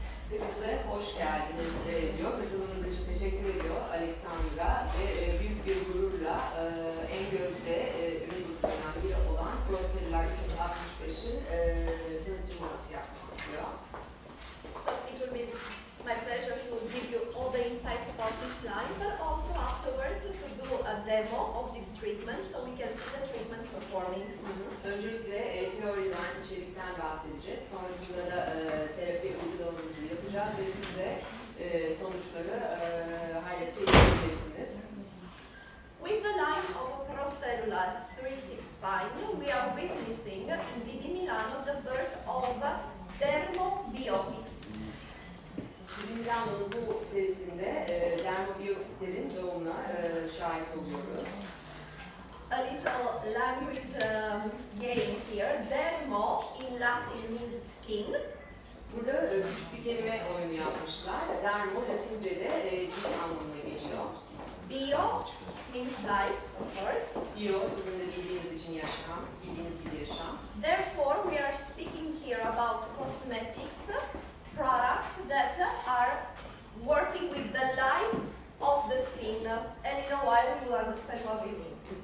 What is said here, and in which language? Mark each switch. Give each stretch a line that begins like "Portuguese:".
Turkish: Hepinize hoş geldiniz diyor. Katılımınız için teşekkür ediyor Alexandra ve büyük bir gururla en gözde ürün gruplarından biri olan Procellular 365'in tanıtımını yapmak istiyor.
English: So it will be my pleasure to give you all the insights about this line, but also afterwards to do a demo of this treatment so we can see the treatment performing.
Turkish: Öncelikle teoriden, içerikten bahsedeceğiz. Sonrasında da terapi uygulamamızı yapacağız ve siz de sonuçları hayretle izleyeceksiniz.
English: With the line of a Procellular 365, we are witnessing in Di Milano the birth of dermobiotics.
Turkish: Milano'nun bu serisinde dermobiyotiklerin doğumuna şahit oluyoruz.
English: A little language game here. Dermo in Latin means skin.
Turkish: Burada küçük bir kelime oyunu yapmışlar. Dermo Latince'de cilt anlamına geliyor.
English: Bio means life, of course.
Turkish: Bio sizin de bildiğiniz için yaşam, bildiğiniz gibi yaşam.
English: Therefore, we are speaking here about cosmetics products that are working with the life of the skin, and in a while we will understand what we mean.